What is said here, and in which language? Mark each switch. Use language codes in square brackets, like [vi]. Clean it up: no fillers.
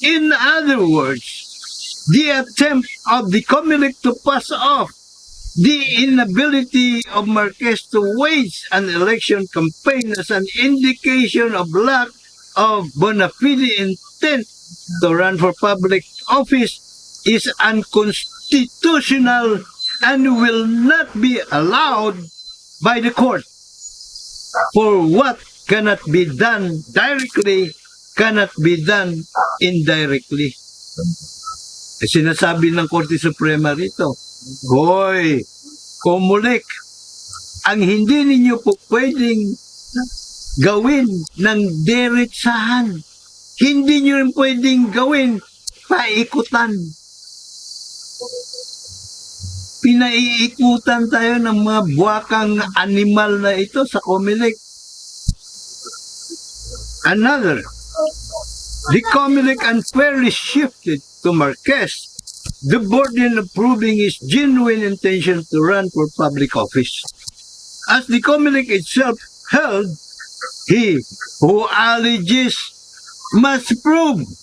[en] In other words, the attempt of the COMELEC to pass off the inability of Marquez to wage an election campaign as an indication of lack of bona fide intent to run for public office is unconstitutional and will not be allowed by the court. For what cannot be done directly cannot be done indirectly. [tl] Sinasabi ng Korte Suprema rito, hoy, COMELEC, ang hindi ninyo po pwedeng gawin ng diretsahan. Hindi nyo rin pwedeng gawin paikutan. Pinaiikutan tayo ng mga buwakang animal na ito sa COMELEC. [en] Another, the COMELEC unfairly shifted to Marquez the burden of proving his genuine intention to run for public office. As the COMELEC itself held, he who alleges must prove.